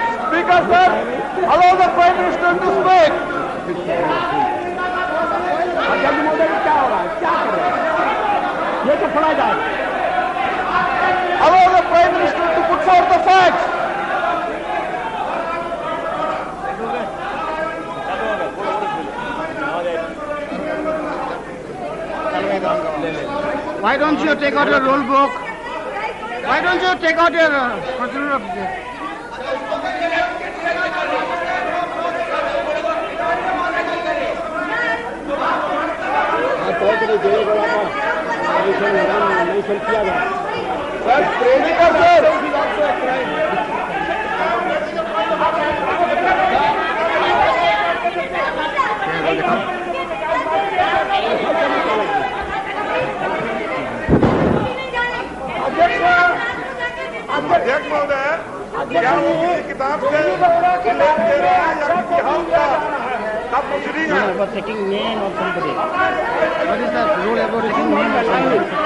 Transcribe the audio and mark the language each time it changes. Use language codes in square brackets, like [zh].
[en] Speaker, sir, allow the Prime Minister to speak. [hi] जज महोदय क्या हो रहा है, क्या कर रहे हैं? ये तो पढ़ा जाए। [en] Allow the Prime Minister to put forth the facts. Why don't you take out your rule book? Why don't you take out your procedure of this? [hi] किया गया। [en] Sir, Speaker, sir. [hi] अध्यक्ष महोदय, क्या वो किसी किताब से उल्लेख दे रहे हैं या किसी हाउस का [en] Stop proceeding. About taking name of somebody. What is the rule about taking name of somebody?